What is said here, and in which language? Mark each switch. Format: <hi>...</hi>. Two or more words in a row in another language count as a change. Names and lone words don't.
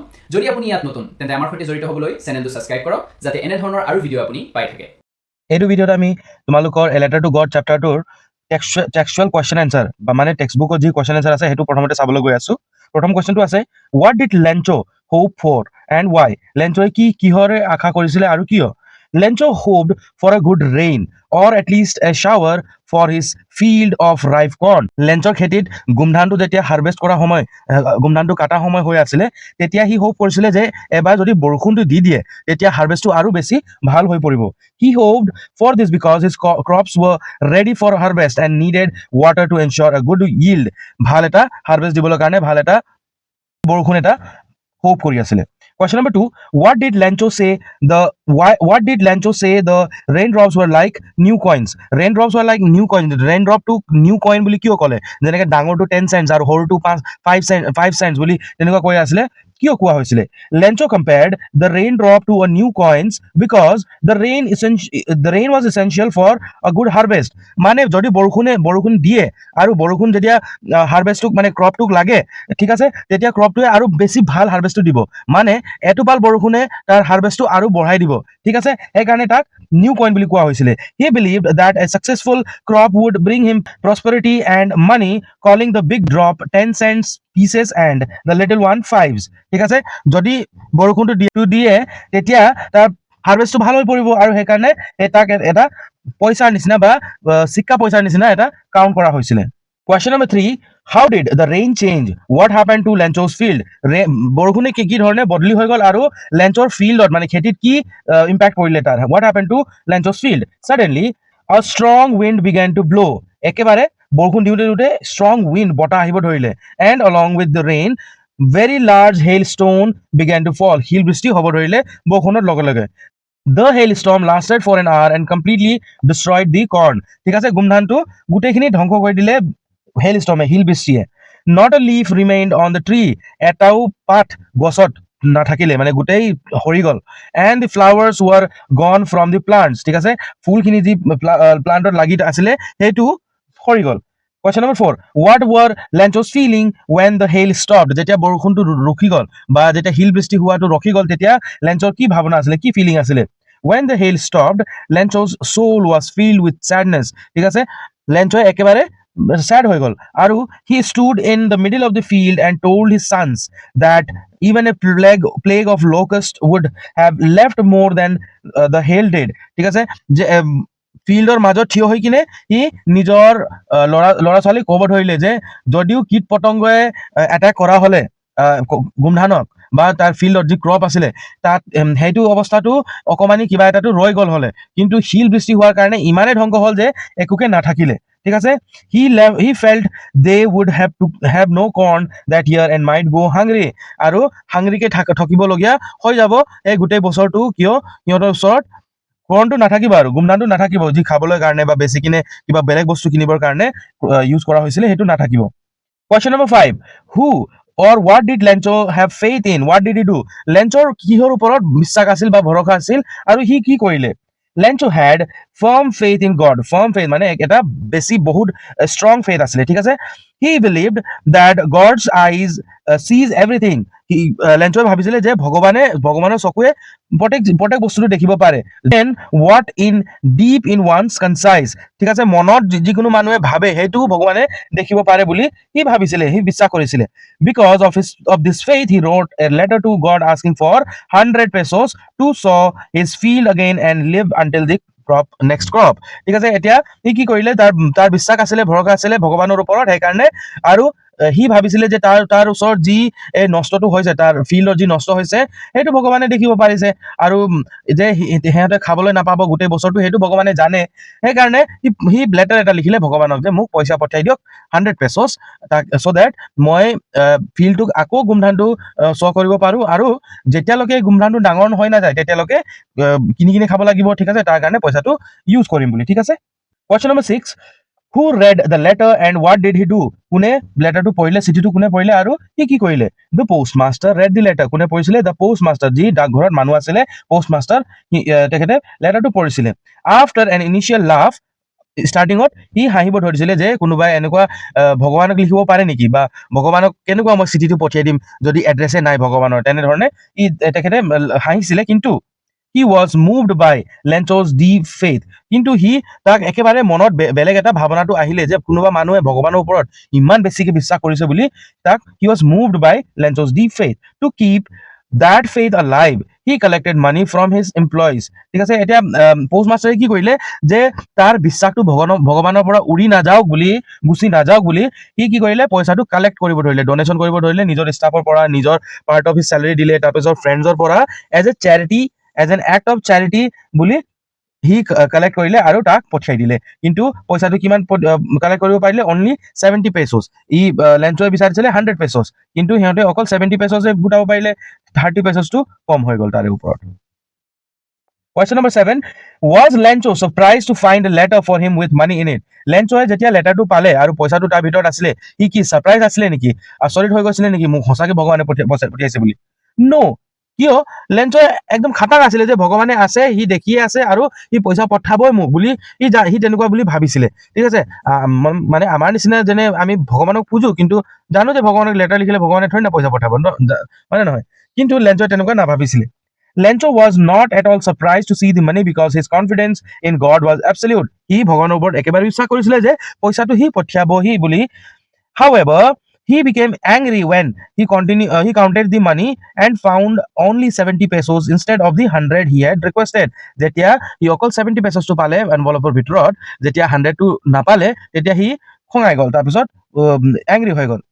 <as>যদি আপুনি ইয়াত নতুন তেন্তে আমাৰ সৈতে জড়িত হ'বলৈ চেনেলটো ছাবস্ক্ৰাইব কৰক যাতে এনে ধৰণৰ আৰু ভিডিঅ' আপুনি পাই থাকে। এইটো ভিডিঅ'ত আমি তোমালোকৰ এ লেটাৰ টু গড চেপ্টাৰটোৰ</as> <en>textual question answer</en> <as>বা মানে টেক্সটবুকত যি</as> <en>question answer</en> <as>আছে সেইটো প্ৰথমতে চাবলৈ গৈ আছো। প্ৰথম কুৱেশ্যনটো আছে</as> <en>What did Lencho hope for and why?</en> <as>লেঞ্চোৱে কিহৰে আশা কৰিছিলে আৰু কিয়?</as> <en>Lencho hoped for a good rain or at least a shower for his field of ripe corn.</en> <as>লেঞ্চৰ খেতিত গোমধানটো যেতিয়া হাৰ্ভেষ্ট কৰা সময় গোমধানটো কাটা সময় হৈ আছিলে তেতিয়া সি হোপ কৰিছিলে যে এবাৰ যদি বৰষুণটো দি দিয়ে তেতিয়া হাৰ্ভেষ্টটো আৰু বেছি ভাল হৈ পৰিব।</as> <en>He hoped for this because his crops were ready for harvest and needed water to ensure a good yield.</en> <as>ভাল এটা হাৰ্ভেষ্ট দিবলৈ কাৰণে ভাল এটা বৰষুণ এটা হোপ কৰি আছিলে।</as> <en>Question number 2, what did Lencho say the raindrops were like new coins? Raindrops were like new coins. Raindrop to new coin</en> <as>বুলি কিয় ক'লে? যেনেকৈ ডাঙৰটো 10 cents আৰু সৰুটো 5 cents বুলি তেনেকুৱা কৈ আছিলে। কিয় কোৱা হৈছিলে?</as> <en>Lencho compared the raindrop to a new coins because the rain was essential for a good harvest.</en> <as>মানে যদি বৰষুণ দিয়ে আৰু বৰষুণ যেতিয়া হাৰ্ভেষ্টটোক মানে ক্ৰপটোক লাগে ঠিক আছে তেতিয়া ক্ৰপটোৱে আৰু বেছি ভাল হাৰ্ভেষ্টটো দিব। মানে এটোপাল বৰষুণে তাৰ হাৰ্ভেষ্টটো আৰু বঢ়াই দিব ঠিক আছে সেইকাৰণে তাক</as> <en>new coin</en> <as>বুলি কোৱা হৈছিলে।</as> <en>He believed that a successful crop would bring him prosperity and money, calling the big drop 10 cents pieces and the little one 5s.</en> <as>ঠিক আছে যদি বৰষুণটো দিয়ে তেতিয়া তাৰ হাৰ্ভেষ্টটো ভাল হৈ পৰিব আৰু সেইকাৰণে তাক এটা পইচাৰ নিচিনা বা চিক্কা পইচাৰ নিচিনা এটা কাউণ্ট কৰা হৈছিলে।</as> <en>Question number 3, how did the rain change what happened to Lencho's field?</en> <as>বৰষুণে কি ধৰণে বদলি হৈ গ'ল আৰু লেঞ্চৰ ফিল্ডত মানে খেতিত কি ইম্পেক্ট পৰিলে তাৰ?</as> <en>What happened to Lencho's field? Suddenly a strong wind began to blow.</en> <as>একেবাৰে বৰষুণ দিওঁতে</as> <en>strong wind</en> <as>বতাহ আহিব ধৰিলে</as> <en>and along with the rain very large hailstone began to fall.</en> <as>শিল বৃষ্টি হ'ব ধৰিলে বৰষুণৰ লগে লগে।</as> <en>The hailstorm lasted for an hour and completely destroyed the corn.</en> <as>ঠিক আছে গোমধানটো গোটেইখিনি ধ্বংস কৰি দিলে hailstorm শিল বৃষ্টিয়ে।</as> <en>Not a leaf remained on the tree.</en> <as>এটাও পাত গছত নাথাকিলে মানে গোটেই সৰি গ'ল।</as> <en>And the flowers were gone from the plants.</en> <as>ঠিক আছে ফুলখিনি যি প্লান্টত লাগি আছিলে সেইটো সৰি গ'ল।</as> <en>Question number 4, what were Lencho's feeling when the hail stopped?</en> <as>যেতিয়া বৰষুণটো ৰখি গ'ল বা যেতিয়া শিল বৃষ্টি হোৱাটো ৰখি গ'ল তেতিয়া লেঞ্চৰ কি ভাৱনা আছিলে কি ফিলিং আছিলে?</as> <en>When the hail stopped, Lencho's soul was filled with sadness.</en> <as>ঠিক আছে লেঞ্চৰ একেবাৰে sad হৈ গ'ল আৰু</as> <en>he stood in the middle of the field and told his sons that even a plague of locust would have left more than the hail did.</en> <as>ঠিক আছে যে ফিল্ডৰ মাজত থিয় হৈ কিনে সি নিজৰ ল'ৰা ছোৱালীক ক'ব ধৰিলে যে যদিও কীট পতংগই এটেক কৰা হ'লে গোমধানক বা তাৰ ফিল্ডত যি ক্ৰপ আছিলে তাত সেইটো অৱস্থাটো অকণমানি কিবা এটাটো ৰৈ গ'ল হ'লে কিন্তু শিল বৃষ্টি হোৱাৰ কাৰণে ইমানেই ধ্বংস হ'ল যে একোকে নাথাকিলে ঠিক আছে</as> <en>he felt they would have no corn that year and might go hungry.</en> <as>আৰু হাংৰিকে থাকিবলগীয়া হৈ যাব এই গোটেই বছৰটো কিয় সিহঁতৰ ওচৰত কৰ্ণটো নাথাকিব আৰু গোমধানটো নাথাকিব যি খাবলৈ কাৰণে বা বেছি কিনে কিবা বেলেগ বস্তু কিনিবৰ কাৰণে ইউজ কৰা হৈছিলে সেইটো নাথাকিব।</as> <en>Question number 5, who or what did Lencho have faith in? What did he do?</en> <as>লেঞ্চৰ কিহৰ ওপৰত বিশ্বাস আছিল বা ভৰসা আছিল আৰু সি কি কৰিলে?</as> <en>Lencho had firm faith in God. Firm faith</en> <as>মানে এটা বেছি বহুত</as> <en>strong faith</en> <as>আছিলে ঠিক আছে</as> <en>he believed that God's eyes sees everything.</en> <as>লেঞ্চই ভাবিছিলে যে ভগৱানৰ চকুৱে প্ৰত্যেক বস্তুটো দেখিব পাৰে।</as> <en>Then what in deep in one's conscience,</en> <as>ঠিক আছে মনত যিকোনো মানুহে ভাবে সেইটো ভগৱানে দেখিব পাৰে বুলি সি ভাবিছিলে সি বিশ্বাস কৰিছিলে।</as> <en>Because of this faith he wrote a letter to God asking for 100 pesos to sow his field again and live until the next crop.</en> <as>ঠিক আছে এতিয়া সি কি কৰিলে তাৰ বিশ্বাস আছিলে ভৰসা আছিলে ভগৱানৰ ওপৰত সেইকাৰণে আৰু সি ভাবিছিলে যে তাৰ ওচৰত যি নষ্টটো হৈছে তাৰ ফিল্ডত যি নষ্ট হৈছে সেইটো ভগৱানে দেখিব পাৰিছে আৰু যে সিহঁতে খাবলৈ নাপাব গোটেই বছৰটো সেইটো ভগৱানে জানে সেইকাৰণে সি লেটাৰ এটা লিখিলে ভগৱানক যে মোক পইচা পঠাই দিয়ক</as> <en>100 pesos so that</en> <as>মই ফিল্ডটোক আকৌ গোমধানটো শ্ব' কৰিব পাৰোঁ আৰু যেতিয়ালৈকে গোমধানটো ডাঙৰ হৈ নাযায় তেতিয়ালৈকে কিনি খাব লাগিব ঠিক আছে তাৰ কাৰণে পইচাটো ইউজ কৰিম বুলি ঠিক আছে।</as> <en>Question number 6, who read the letter and what did he do?</en> <as>কোনে লেটাৰটো পঢ়িলে চিঠিটো কোনে পঢ়িলে আৰু সি কি কৰিলে?</as> <en>The postmaster read the letter.</en> <as>কোনে পঢ়িছিলে?</as> <en>The postmaster</en> <as>যি ডাকঘৰত মানুহ আছিলে postmaster তেখেতে লেটাৰটো পঢ়িছিলে।</as> <en>After an initial laugh</en> <as>ষ্টাৰ্টিঙত সি হাঁহিব ধৰিছিলে যে কোনোবাই এনেকুৱা ভগৱানক লিখিব পাৰে নেকি বা ভগৱানক কেনেকুৱা মই চিঠিটো পঠিয়াই দিম যদি এড্ৰেছে নাই ভগৱানৰ, তেনেধৰণে তেখেতে হাঁহিছিলে। কিন্তু</as> <en>he was moved by Lencho's deep faith,</en> <as>কিন্তু সি তাক একেবাৰে মনত বেলেগ এটা ভাৱনাটো আহিলে যে কোনোবা মানুহে ভগৱানৰ ওপৰত ইমান বেছিকে বিশ্বাস কৰিছে বুলি। তাক</as> <en>he was moved by Lencho's deep faith to keep that faith alive. He collected money from his employees.</en> <as>ঠিক আছে, এতিয়া পোষ্ট মাষ্টাৰে কি কৰিলে যে তাৰ বিশ্বাসটো ভগৱানৰ পৰা উৰি নাযাওক বুলি, গুচি নাযাওক বুলি সি কি কৰিলে পইচাটো কালেক্ট কৰিব ধৰিলে, ডনেশ্যন কৰিব ধৰিলে, নিজৰ ষ্টাফৰ পৰা, নিজৰ</as> <en>part of his salary</en> <as>দিলে, তাৰপিছত ফ্ৰেণ্ডছৰ পৰা</as> <en>as a charity, as an act of charity</en> <as>বুলি সি কালেক্ট কৰিলে আৰু তাক পঠিয়াই দিলে। কিন্তু পইচাটো কিমান কালেক্ট কৰিব পাৰিলে?</as> <en>only 70 pesos.</en> <as>লেঞ্চয়ে বিচাৰিছিলে 100 পেছ'ছ, কিন্তু সিহঁতে অকল 70 পেছ'ছে গোটাব পাৰিলে, 30 পেছ'ছটো কম হৈ গ'ল তাৰে ওপৰত।</as> <en>Question number 7. Was Lencho surprised to find a letter for him with money in it?</en> <as>লেঞ্চয়ে যেতিয়া লেটাৰটো পালে আৰু পইচাটো তাৰ ভিতৰত আছিলে, সি কি ছাৰপ্ৰাইজ আছিলে নেকি? আচৰিত হৈ গৈছিলে নেকি মোক সঁচাকে ভগৱানে পঠিয়াইছে বুলি? নো। কিয়? লেঞ্চয়ে একদম খাটাং আছিলে যে ভগৱানে আছে, সি দেখিয়ে আছে আৰু সি পইচা পঠাবই মোক বুলি সি তেনেকুৱা বুলি ভাবিছিলে। ঠিক আছে, মানে আমাৰ নিচিনা যেনে আমি ভগৱানক পুজো, কিন্তু জানো যে ভগৱানক লেটাৰ লিখিলে ভগৱানে থৰি না পইচা পঠাব, মানে নহয়। কিন্তু লেঞ্চয়ে তেনেকুৱা নাভাবিছিলে।</as> <en>Lencho was not at all surprised to see the money because his confidence in God was absolute.</en> <as>সি ভগৱানৰ ওপৰত একেবাৰে বিশ্বাস কৰিছিলে যে পইচাটো সি পঠিয়াবহি বুলি।</as> <en>However, he became angry when he counted the money and found only 70 pesos instead of the 100 he had requested.</en> <as>যেতিয়া সি অকল 70 পেছ'ছটো পালে এনভলপৰ ভিতৰত, যেতিয়া 100টো নাপালে তেতিয়া সি খঙাই গ'ল, তাৰপিছত এংগ্ৰি হৈ গ'ল।</as>